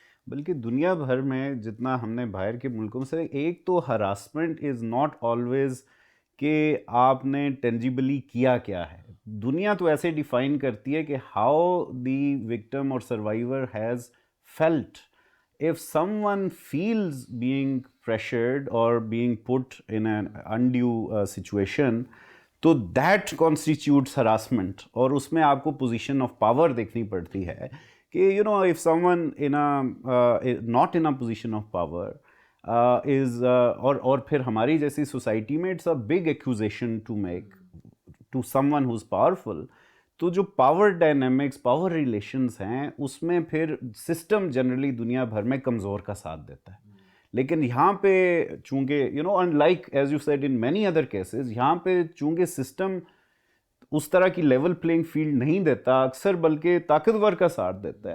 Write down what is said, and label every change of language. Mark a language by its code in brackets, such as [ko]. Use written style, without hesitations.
[ur] بلکہ دنیا بھر میں جتنا ہم نے باہر کے ملکوں سے، ایک تو [en] harassment is not always [ur] کہ آپ نے ٹینجیبلی کیا ہے. دنیا تو ایسے ڈیفائن کرتی ہے کہ [en] How the victim or survivor has felt. if someone feels being pressured or being put in an undue situation, [ur] تو [en] that constitutes harassment. [ur] اور اس میں آپ کو [en] position of power [ur] دیکھنی پڑتی ہے کہ [en] if someone not in a position of power is [ur] اور پھر ہماری جیسی سوسائٹی میں [en] it's a big accusation to make to someone who's powerful. [ur] تو جو پاور ڈائنامکس پاور ریلیشنز ہیں اس میں پھر سسٹم جنرلی دنیا بھر میں کمزور کا ساتھ دیتا ہے. لیکن یہاں پہ چونکہ [en] unlike as you said in many other cases، [ur] یہاں پہ چونکہ سسٹم اس طرح کی لیول پلینگ فیلڈ نہیں دیتا اکثر، بلکہ طاقتور کا ساتھ دیتا ہے.